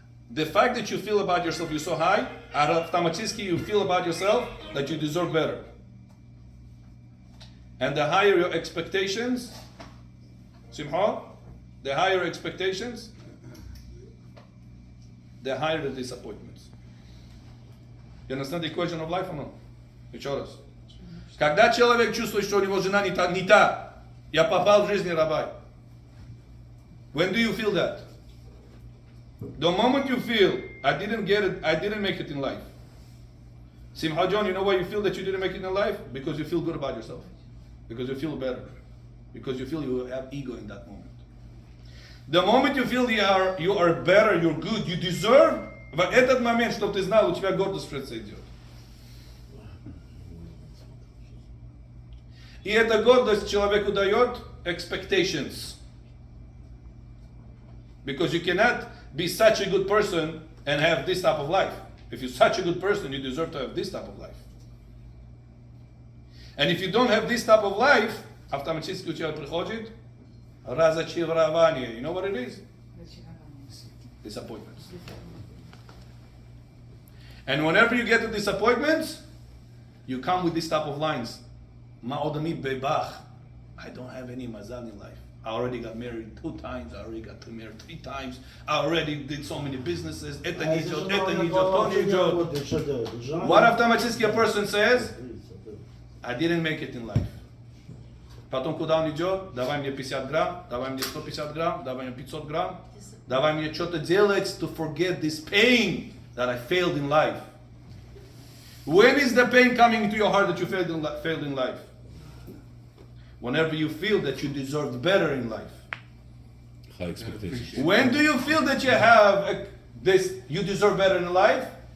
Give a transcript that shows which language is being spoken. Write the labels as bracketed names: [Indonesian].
[English] The fact that you feel about yourself, you're so high, automatically you feel about yourself that you deserve better. And the higher your expectations, Simcha, the higher expectations, the higher the disappointments. You understand the equation of life or no? [Russian] Еще раз. Когда человек чувствует, что у него жена не та, я попал в жизнь Rabbi. [English] When do you feel that? The moment you feel, I didn't get it, I didn't make it in life. Simcha John, you know why you feel that you didn't make it in life? Because you feel good about yourself. Because you feel better. Because you feel you have ego in that moment. The moment you feel you are better, you're good, you deserve, [Russian] в этот момент, чтобы ты знал, у тебя гордость в сердце идет. И эта гордость человеку дает expectations. [English] Because you cannot be such a good person and have this type of life. If you're such a good person, you deserve to have this type of life. And if you don't have this type of life, [Russian] автоматически у тебя приходит разочарование. [English] You know what it is? Disappointments. And whenever you get to disappointments, You come with this type of lines. [Hebrew] Ma'odami bebach. [English] I don't have any mazal in life. I already got married 2 times. I already got married 3 times. I already did so many businesses. [Russian] А если жена у меня вообще не работает, что делать? Жена- [English] What автоматически a person says? I didn't make it in life. [Russian] Потом куда он идет? Давай мне 50 грамм, давай мне 150 грамм, давай мне 500 грамм. Давай мне что-то делать [English] to forget this pain that I failed in life. When is the pain coming into your heart that you failed in life? Whenever you feel that you deserved better in life. High expectations. When do you feel that you have you deserve better in life?